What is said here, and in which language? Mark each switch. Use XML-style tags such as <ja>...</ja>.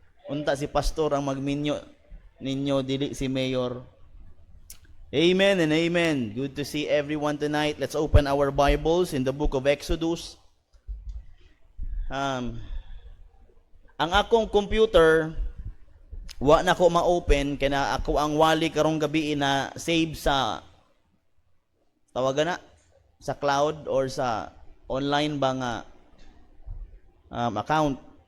<ceb>Unta si pastor ang magminyo ninyo, dili si mayor.</ceb> <en>Amen and amen. Good to see everyone tonight. Let's open our Bibles in the book of Exodus.</en> <ceb>Ang akong computer, wa na ko ma-open, kaya ako ang wali karong gabi na save sa, tawagan na, sa cloud or sa online ba nga account.</ceb>